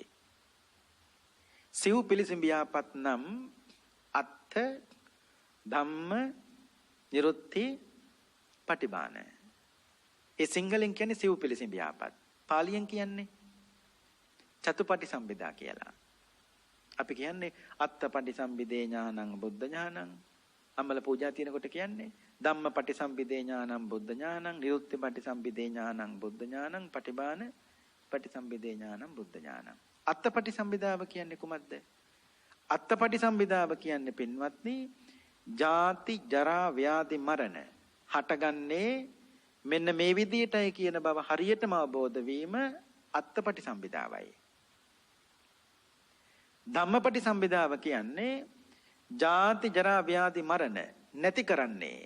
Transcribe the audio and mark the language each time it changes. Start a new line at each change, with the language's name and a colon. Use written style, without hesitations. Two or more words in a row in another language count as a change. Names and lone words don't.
Sinhala: සිව් පිළිසිඹියාපත් නම්
Pali: අත්ථ ධම්ම නිරුත්ති පටිභාන.
Sinhala: ඒ සිංහලෙන් කියන්නේ සිව් පිළිසිඹියාපත්. පාලියෙන් කියන්නේ
Pali: චතුපටි සම්බිදා
Sinhala: කියලා. අපි කියන්නේ
Pali: අත්තපටි සම්බිදේ ඥානං බුද්ධ ඥානං.
Sinhala: අම්මල පූජා තිනකොට කියන්නේ
Pali: ධම්මපටි සම්බිදේ ඥානං බුද්ධ ඥානං, නිරුත්තිපටි සම්බිදේ ඥානං බුද්ධ ඥානං, පටිභාන පටි සම්බිදේ ඥානං බුද්ධ ඥානං.
Sinhala: අත්තපටි සම්බිදාව කියන්නේ කුමක්ද? අත්තපටි සම්බිදාව කියන්නේ පින්වත්නි ජාති ජරා ව්‍යාධි මරණ හටගන්නේ මෙන්න මේ විදියටයි කියන බව හරියටම අවබෝධ වීම අත්තපටි සම්බිදාවයි. ධම්මපටි සම්බිදාව කියන්නේ ජාති ජරා ව්‍යාධි මරණ නැති කරන්නේ.